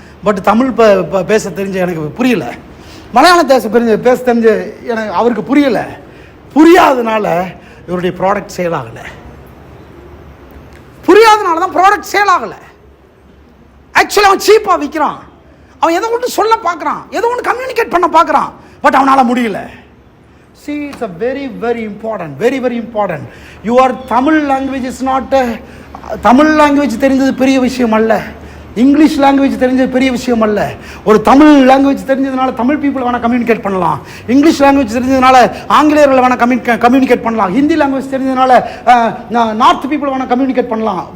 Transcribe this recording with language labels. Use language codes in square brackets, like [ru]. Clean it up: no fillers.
[ta] But Tamil பேச தெரிஞ்ச எனக்கு புரியல, மலையாளம் பேச தெரிஞ்ச எனக்கு அவருக்கு புரியல. புரியாதனால இவருடைய ப்ராடக்ட் சேல் ஆகலை. புரியாதனால தான் ப்ராடக்ட் சேல் ஆகலை. ஆக்சுவலி அவன் சீப்பாக விற்கிறான். அவன் எதை ஒன்று சொல்ல பார்க்குறான், எதை ஒன்று கம்யூனிகேட் பண்ண பார்க்குறான். பட் அவனால் முடியல. [en] See, it's a very very important. Your Tamil language is not [ta] Tamil language தெரிஞ்சது பெரிய விஷயம் அல்ல. இங்கிலீஷ் லாங்குவேஜ் தெரிஞ்சது பெரிய விஷயம் அல்ல. ஒரு தமிழ் லாங்குவேஜ் தெரிஞ்சதுனால தமிழ் பீப்புள் வேணால் கம்யூனிகேட் பண்ணலாம். இங்கிலீஷ் லாங்குவேஜ் தெரிஞ்சதுனால ஆங்கிலேயர்கள் வேணால் கம்யூனிகேட் பண்ணலாம். ஹிந்தி லாங்குவேஜ் தெரிஞ்சதுனால நார்த் பீப்புள் வேணால் கம்யூனிகேட் பண்ணலாம்.